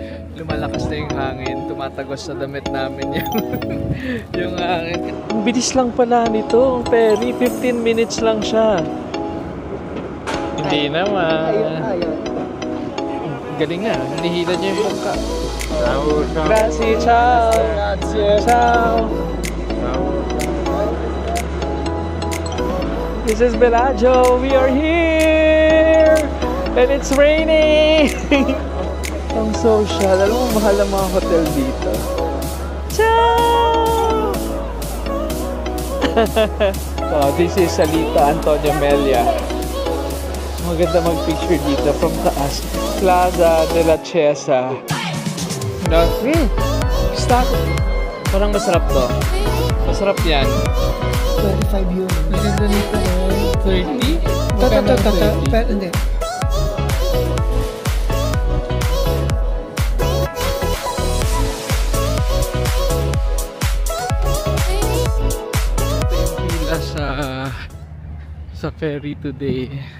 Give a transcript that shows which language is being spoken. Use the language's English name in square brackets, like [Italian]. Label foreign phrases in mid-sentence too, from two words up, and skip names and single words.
[Filipino] Lumalakas na yung hangin, tumatagos sa damit namin yung hangin. Ang bilis lang pala nito, ferry, 15 minutes lang siya. Hindi naman. Galing nga, hinihila niya yung bangka. [Italian] Grazie, ciao! Ciao! [English] This is Bellagio, we are here! And it's raining! [Filipino] Ang social. Alam mo, mahal ang mga hotel dito. [Italian] Ciao! [English] Oh, this is Salita Antonio Melia. [Filipino] Maganda mag-picture dito from taas. Plaza de la Chiesa. No? Stop! Parang masarap to. Masarap yan. 25 euro. Maganda nito. 30? Pero hindi. Sa ferry today.